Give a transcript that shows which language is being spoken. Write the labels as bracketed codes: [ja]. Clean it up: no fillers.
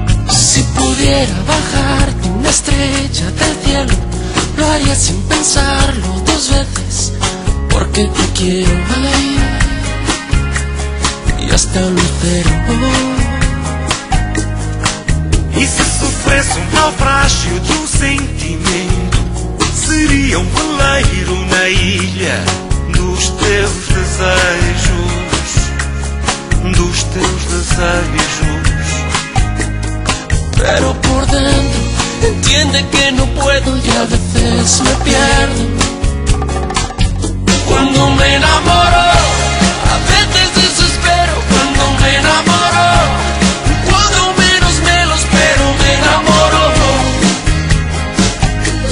[es] Se pudiera bajarte una estrella del cielo, lo haría sin pensarlo dos veces, porque te quiero ahí. Y hasta lucero. [pt] E se sofresse um naufrágio de um sentimento, seria um veleiro na ilha dos teus desejos, dos teus desejos. [es] Pero por dentro entiende que no puedo y a veces me pierdo. Cuando me enamoro, a veces desespero. Cuando me enamoro, cuando menos me lo espero, me enamoro.